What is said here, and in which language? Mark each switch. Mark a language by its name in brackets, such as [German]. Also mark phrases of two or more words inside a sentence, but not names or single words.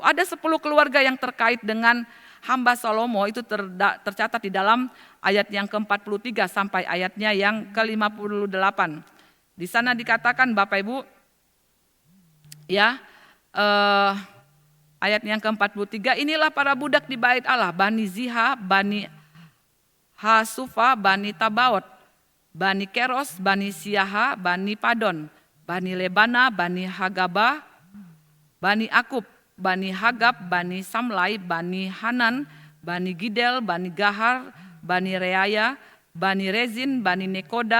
[Indonesian] Ada 10 keluarga yang terkait dengan hamba Salomo, itu tercatat di dalam ayat yang ke-43 sampai ayatnya yang ke-58. Di sana dikatakan Bapak Ibu ya ayat yang ke-43, inilah para budak di bait Allah, Bani Ziha, Bani Hasufa, Bani Tabaot, Bani Keros, Bani Siaha, Bani Padon, Bani Lebana, Bani Hagaba, Bani Akub, Bani Hagab, Bani Samlai, Bani Hanan, Bani Gidel, Bani Gahar, Bani Reaya, Bani Rezin, Bani Nekoda,